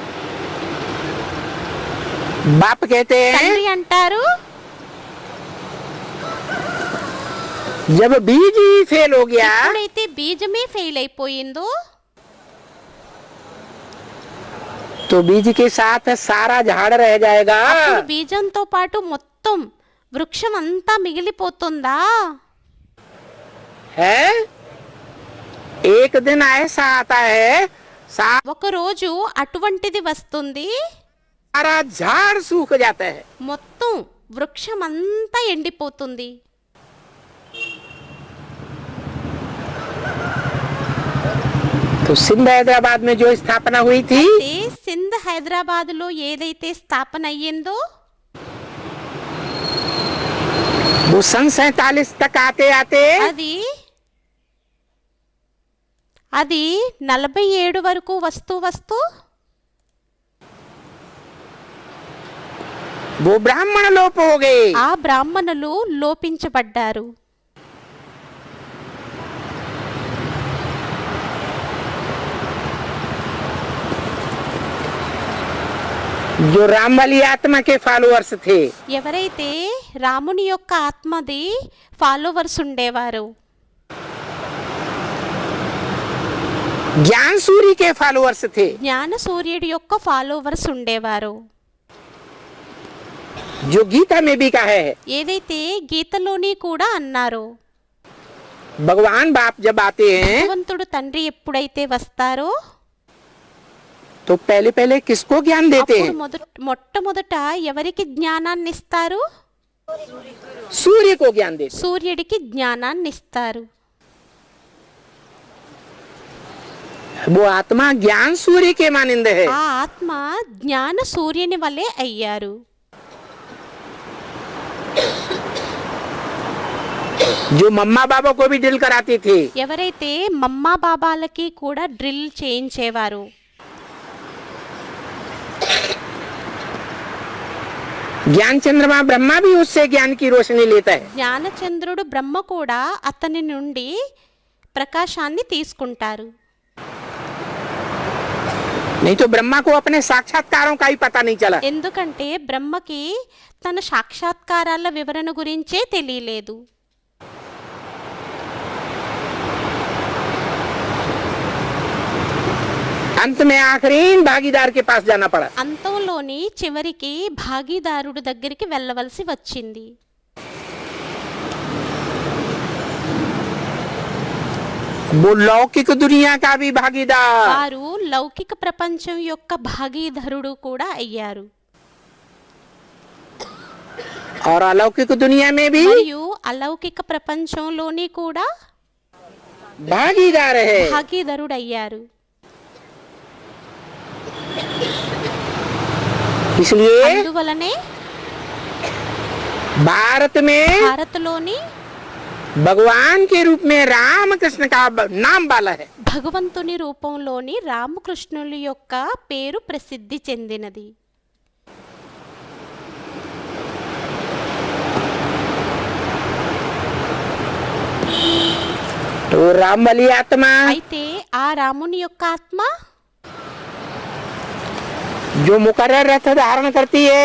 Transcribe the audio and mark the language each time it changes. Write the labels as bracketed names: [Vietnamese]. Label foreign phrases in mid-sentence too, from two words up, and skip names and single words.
[Hindi] बाप कहते हैं [Telugu] తండ్రి అంటారు [Hindi] जब बीज ही फेल हो गया [Telugu] ఎప్పుడైతే బీజమే ఫెయిల్ అయిపోయిందో [Hindi] तो बीज के साथ सारा झाड़ रह जाएगा। [Telugu] అప్పుడు బీజంతో పాటు మొత్తం వృక్షం అంతా మిగిలిపోతుందా? [Hindi] है एक दिन ऐसा आता है [Telugu] ఒక రోజు అటువంటిది వస్తుంది, [Hindi] सारा झाड़ सूख जाता है। [Telugu] మొత్తం వృక్షం అంతా ఎండిపోతుంది. [Hindi] तो सिंध हैदराबाद में जो स्थापना हुई थी [Telugu] అయితే సింధ్ హైదరాబాద్ లో ఏదైతే స్థాపన అయ్యిందో [Hindi] वो सन 47 तक आते आते [Telugu] అది 47 వరకు వస్తూ [Hindi] वो ब्राह्मण लोप हो गए। [Telugu] ఆ బ్రాహ్మణులు లోపించబడ్డారు. [Hindi] जो राम वाली आत्मा के फॉलोअर्स थे [Telugu] ఎవరైతే రాముని యొక్క ఆత్మది ఫాలోవర్స్ ఉండేవారు, [Hindi] ज्ञान सूर्य के फॉलोअर्स थे, [Telugu] జ్ఞాన సూర్యుడి యొక్క ఫాలోవర్స్ ఉండేవారు. [Hindi] जो गीता में भी कहा है [Telugu] ఏదైతే గీతలోని కూడా అన్నారు, [Hindi] भगवान बाप जब आते हैं [Telugu] భగవంతుడు తండ్రి ఎప్పుడైతే వస్తారో [Hindi] तो पहले पहले किसको ज्ञान देते [Telugu] అప్పుడు [Hindi] हैं? [Telugu] మొట్టమొదట ఎవరికి జ్ఞానాన్ని ఇస్తారు? [Hindi] सूर्य को ज्ञान देते [Telugu] సూర్యుడికి జ్ఞానాన్ని ఇస్తారు. [Hindi] हैं। वो आत्मा ज्ञान सूर्य के मानिंद है। [Telugu] ఆ ఆత్మ జ్ఞాన సూర్యుని వలె అయ్యారు. [Hindi] जो मम्मा बाबा को भी ड्रिल कराती थी [Telugu] ఎవరైతే మమ్మా బాబాలకి కూడా డ్రిల్ చేయించేవారు, [Hindi] ज्ञान चंद्रमा ब्रह्मा भी उससे ज्ञान की रोशनी लेता है। [Telugu] జ్ఞానచంద్రుడు బ్రహ్మ కూడా అతని నుండి ప్రకాశాన్ని తీసుకుంటారు. [Hindi] नहीं तो ब्रह्मा को अपने साक्षात्कारों का ही पता नहीं चला। [Telugu] ఎందుకంటే బ్రహ్మకి తన సాక్షాత్కారాల వివరణ గురించే తెలియలేదు. [Hindi] अंत में आखिरी भागीदार के पास जाना पड़ा। [Telugu] అంతంలోని చివరికి భాగీదారుడు దగ్గరికి వెళ్ళవలసి వచ్చింది. [Hindi] वो लौकिक दुनिया का भी भागीदार [Telugu] వారు లౌకిక ప్రపంచం యొక్క భాగీదారుడు కూడా అయ్యారు. [Hindi] और अलौकिक दुनिया में भी [Telugu] మరియు అలౌకిక ప్రపంచంలోని కూడా [Hindi] भागीदार है। [Telugu] భాగీదారుడు అయ్యారు. [Hindi] इसलिए [Telugu] అందువలనే [Hindi] भारत में [Telugu] భారత్లోని [Hindi] भगवान के रूप में राम कृष्ण का नाम वाला है। [Telugu] భగవంతుని రూపంలోని రామకృష్ణుల యొక్క పేరు ప్రసిద్ధి చెందినది. [Hindi] तो राम वाली आत्मा [Telugu] అయితే ఆ రాముని యొక్క ఆత్మ [Hindi] जो मुकर्रर रथ धारण करती है